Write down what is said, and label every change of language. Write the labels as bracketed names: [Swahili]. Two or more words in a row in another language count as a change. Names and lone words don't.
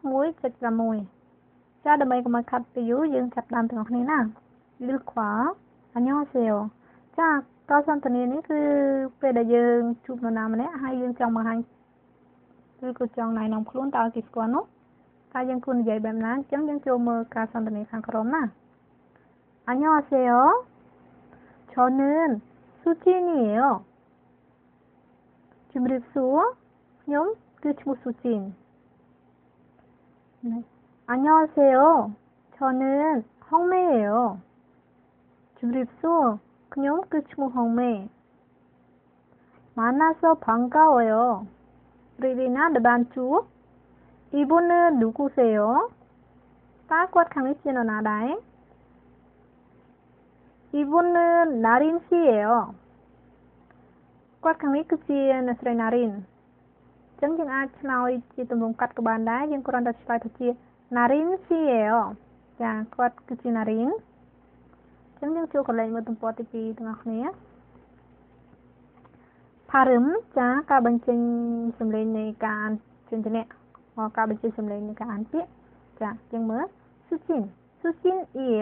[Khmer] 1.6 ចាដើម្បីកុំឲ្យខាត់ពេលយូរយើងចាប់ផ្ដើមទាំងអស់គ្នាណាលឺខ្វល់អញ្ញោសេអូចាតសន្ទនានេះគឺពេលដែលយើងជួបនរណាម្នាក់ហើយយើងចង់បង្ហាញឬក៏ចង់ណែនាំខ្លួនតើគេស្គាល់នោះតើយើងគួរនិយាយបែបណាអញ្ចឹងយើងចូលមើលការសន្ទនាខាងក្រោមណាអញ្ញោសេអូ [Korean] 저는수진이에요. 준비됐어? [Khmer] ខ្ញុំគឺឈ្មោះ 수진. [Korean] 네. 안녕하세요. 저는 홍매예요. 준비됐어? [Khmer] ខ្ញុំគឺឈ្មោះ 홍매. [Korean] 만나서 반가워요. 리리나 드반쭈. 이분은 누구세요? [Khmer] តើគាត់ខាងនេះជានរណាដែរ [Korean] 이분은 나린 씨예요. [Khmer] គាត់ខាងនេះគឺជាអ្នកស្រី Narin អញ្ចឹងយើងអាចឆ្លើយជាទម្រង់កាត់ក៏បានដែរយើងគ្រាន់តែឆ្លើយថាជា Narin 씨예요. ចាគាត់គឺជា Narin អញ្ចឹងយើងចូលកន្លែងមើលទំព័រទី2ទាំងអស់គ្នា Parim ចាការបញ្ចេញសំឡេងនៃការអានចិញ្ចនៈការបញ្ចេញសំឡេងនៃការអានពាក្យចាយើងមើល 수진이에요.